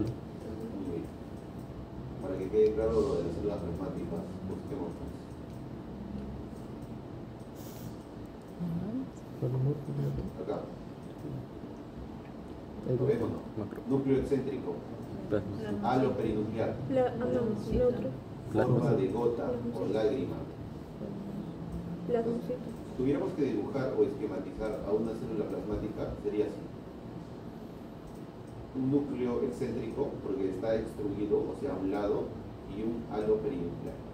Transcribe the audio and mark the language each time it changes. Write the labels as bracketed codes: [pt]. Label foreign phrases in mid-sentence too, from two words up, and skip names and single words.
[es] Muy bien. Para que quede claro lo de las células plasmáticas, busquemos. Acá. ¿Lo vemos o no? macro. Núcleo excéntrico. Plasma. Halo perinuclear. Neutro. Forma de gota o lágrima. Plasmocito. Si tuviéramos que dibujar o esquematizar a una célula plasmática, sería así. Un núcleo excéntrico, porque está extruido, o sea, a un lado, y un halo perinuclear.